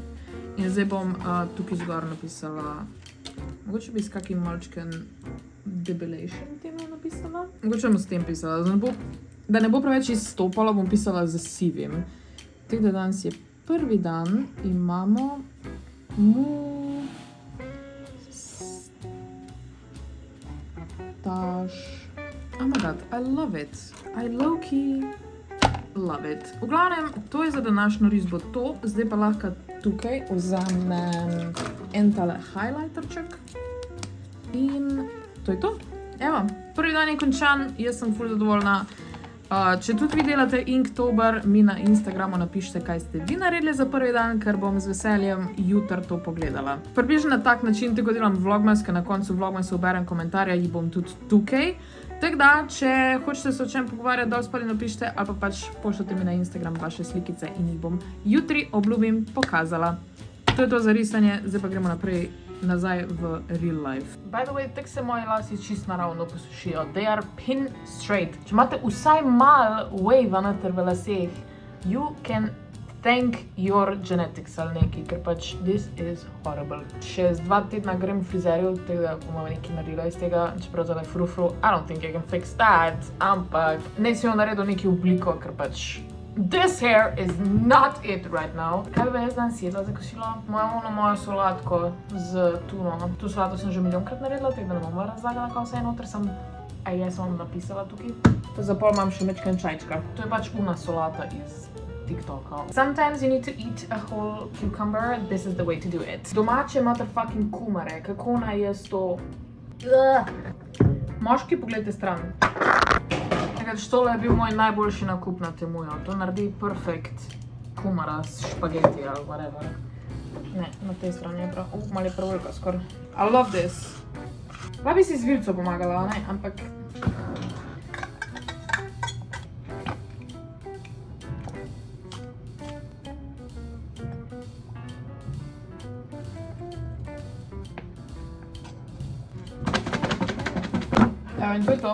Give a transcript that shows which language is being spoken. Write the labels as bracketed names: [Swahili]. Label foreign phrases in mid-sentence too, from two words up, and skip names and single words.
[Slovenian] In zdaj bom tukaj zgor napisala, mogoče bi s kakim malčken debelation temu napisala. Mogoče bom s tem pisala, da ne bo preveč izstopalo, bom pisala z sivim. Tako da danes je prvi dan, imamo mustaš. [English] Oh my god, I love it. I low-key love it. [Slovenian] V glavnem, to je za današnjo risbo to, zdaj pa lahko tukaj vzamem en tale highlighterček in to je to. Evo, prvi dan je končan, jaz sem ful zadovoljna. Če tudi vi delate Inktober, mi na Instagramu napišite, kaj ste vi naredili za prvi dan, ker bom z veseljem jutri to pogledala. Približno na tak način, tako delam vlogmas, ker na koncu vlogmasu uberem komentarja, jih bom tudi tukaj. Tako da, če hočete se o čem pogovarjati, dol spodaj napišite ali pa pač pošljite mi na Instagram vaše slikice in jih bom jutri, obljubim, pokazala. To je to za risanje, zdaj pa gremo naprej nazaj v [English] real life. By the way, [Slovenian] tako se moji lasi čist naravno posušijo. [English] They are pin straight. [Slovenian] Če imate vsaj mal wave noter v laseh, [English] you can thank your genetics [Slovenian] ali nekaj, ker pač [English] this is horrible. [Slovenian] Čez 2 tedna grem v frizerju, tako da bomo nekaj naredila iz tega, čeprav tale frufru, [English] I don't think I can fix that, [Slovenian] ampak ne si jo naredil neki obliko, ker pač [English] this hair is not it right now. [Slovenian] Kaj bi jaz danes jedla za kosilo? Mojo solatko z tuno. Tu solato sem že milijonkrat naredila, tako da ne bom razlagala, kaj vse je noter, jaz vam napisala tukaj. Za pol imam še mečken čajčka. To je pač una solata iz TikToka. [English] Sometimes you need to eat a whole cucumber, this is the way to do it. [Slovenian] Domače motherfucking kumare, kako naj jaz to... Moški, pogledajte stran. Tole je bil moj najboljši nakup na Temuju. To naredi perfekt kumara s špageti ali whatever. Ne, na tej strani je prav. Malo je preveliko skor. [English] I love this. [Slovenian] Pa bi si z vilco pomagala, ne? Ampak... Evo, in to je to.